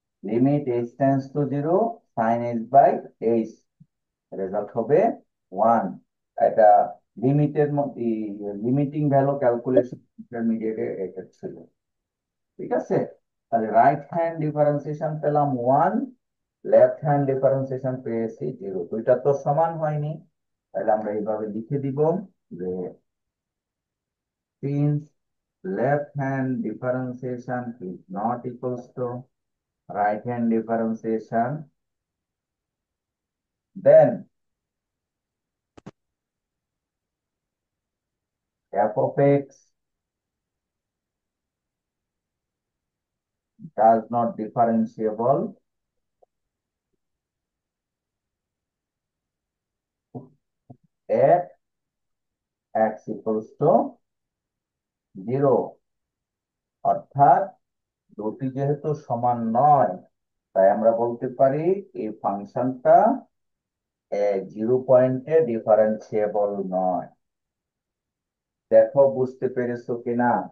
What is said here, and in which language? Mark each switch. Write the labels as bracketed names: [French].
[Bangla] Limit h tends to 0 sin h by h, result হবে 1। এটা লিমিটের মধ্যে লিমিটিং ভ্যালু ক্যালকুলেশন ইন্টারমিডিয়েটে এটা ছিল। ঠিক আছে, তাহলে রাইট হ্যান্ড ডিফারেন্সিয়েশন পেলাম 1, লেফট হ্যান্ড ডিফারেন্সিয়েশন পেয়েছি 0। দুইটা তো সমান হয়নি, তাহলে আমরা এইভাবে লিখে দিব যে [English] since left hand differentiation is not equals to right hand differentiation, then f of x does not differentiable at x equals to 0। [Bangla] অর্থাৎ দুটি যেহেতু সমান নয়, তাই আমরা বলতে পারি এই ফাংশনটা 0 পয়েন্টে ডিফারেন্সিয়েবল নয়। দেখো বুঝতে পেরেছো কিনা?